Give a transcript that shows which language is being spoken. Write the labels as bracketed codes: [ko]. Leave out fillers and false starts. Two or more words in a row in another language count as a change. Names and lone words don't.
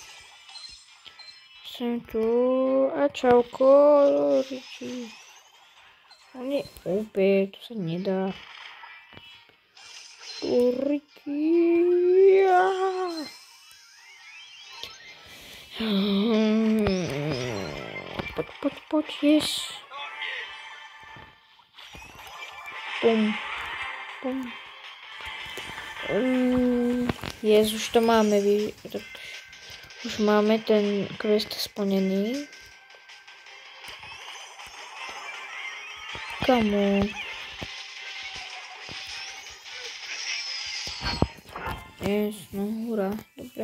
[sk] Sem tu. A čauko, Riči. On je úplne, to sa nedá. Riči. Poď, [en] yes. Pum. Yes, [sk] už to máme, tak už máme ten quest splnený. Kamo. Yes, no hurá, dobre.